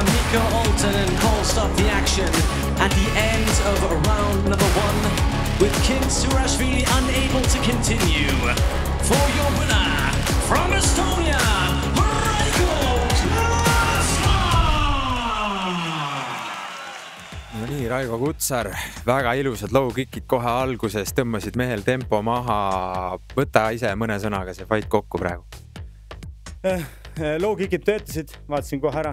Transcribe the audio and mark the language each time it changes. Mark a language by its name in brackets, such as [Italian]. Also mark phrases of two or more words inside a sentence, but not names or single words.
[English] Nico Alton and Cole stop the action at the end of round number 1, with King Surashvili unable to continue. For your winner, from Estonia, Raiko Kutsar! [Estonian] No nii, Raiko Kutsar, väga ilusad low-kickid kohe alguses, tõmbasid mehel tempo maha. Võta ise mõne sõnaga see fight kokku praegu. Low-kickid töötasid, vaatasin kohe ära.